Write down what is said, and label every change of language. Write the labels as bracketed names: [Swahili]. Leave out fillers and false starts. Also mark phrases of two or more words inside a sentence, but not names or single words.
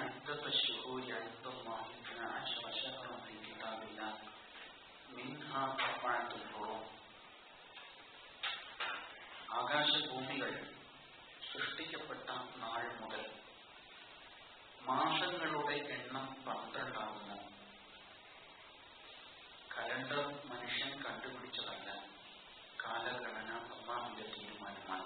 [Arabic] عدة الشهور عند الله 12 شهرا في كتاب الله منها 4 حرم. [Malayalam] ആകാശഭൂമികൾ സൃഷ്ടിക്കപ്പെട്ട നാൾ മുതൽ മാസങ്ങളുടെ എണ്ണം 12 ആകുന്നു. കലണ്ടർ മനുഷ്യൻ കണ്ടുപിടിച്ചതല്ല, കാലഗണന അല്ലാഹുവിന്റെ തീരുമാനമാണ്.